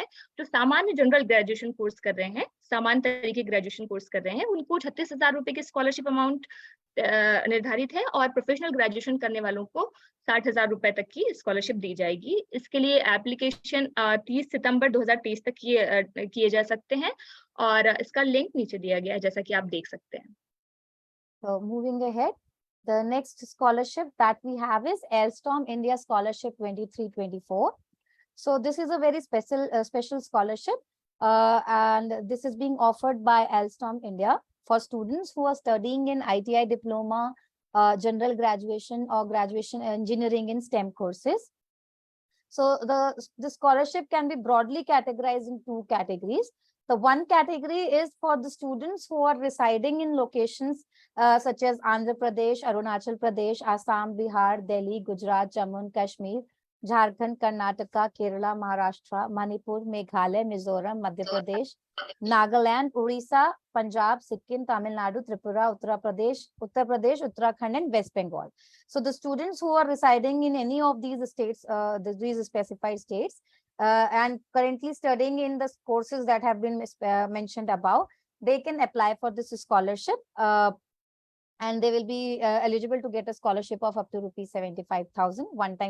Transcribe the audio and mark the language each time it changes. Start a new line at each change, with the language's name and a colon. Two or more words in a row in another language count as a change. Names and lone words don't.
Hindi: जो सामान्य
English: general graduation course
Hindi: कर रहे हैं, सामान्य तरीके
English: graduation course
Hindi: कर रहे हैं, उनको 36,000 रुपए की
English: scholarship amount
Hindi: निर्धारित है, और
English: professional graduation
Hindi: करने वालों को 60,000 रुपए तक की स्कॉलरशिप दी जाएगी। इसके लिए एप्लीकेशन 30 सितंबर 2023 तक किए जा सकते हैं, और इसका लिंक नीचे दिया गया है, जैसा कि आप देख सकते हैं।
English: So moving ahead, the next scholarship that we have is Alstom India Scholarship 23-24. So this is a very special scholarship, and this is being offered by Alstom India for students who are studying in ITI diploma, general graduation or graduation engineering in STEM courses. So the scholarship can be broadly categorized in two categories. The one category is for the students who are residing in locations such as Andhra Pradesh, Arunachal Pradesh, Assam, Bihar, Delhi, Gujarat, Jammu and Kashmir, Jharkhand, Karnataka, Kerala, Maharashtra, Manipur, Meghalaya, Mizoram, Madhya Pradesh, Nagaland, Orissa, Punjab, Sikkim, Tamil Nadu, Tripura, Uttar Pradesh, Uttarakhand, and West Bengal. So the students who are residing in any of these states, these specified states, and currently studying in the courses that have been mentioned above, they can apply for this scholarship, and they will be eligible to get a scholarship of up to rupees 75,000 one time.